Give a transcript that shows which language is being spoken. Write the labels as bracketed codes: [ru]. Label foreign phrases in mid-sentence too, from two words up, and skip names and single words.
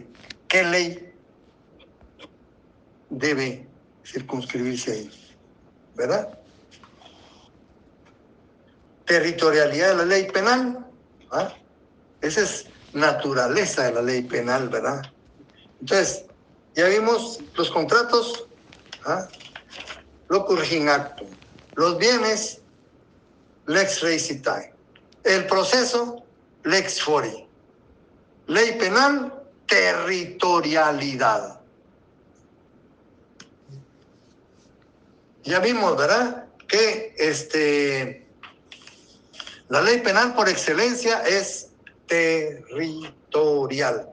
[es] ¿Qué ley debe circunscribirse ahí? ¿Verdad? Territorialidad de la ley penal. ¿Ah? Esa es naturaleza de la ley penal, ¿verdad? Entonces, ya vimos los contratos, [la] ¿ah?, locus regit actum. [es] Los bienes, [la] lex recitae. [es] El proceso, [la] lex fori. [es] Ley penal, territorialidad. Ya vimos, ¿verdad?, que la ley penal por excelencia es territorial.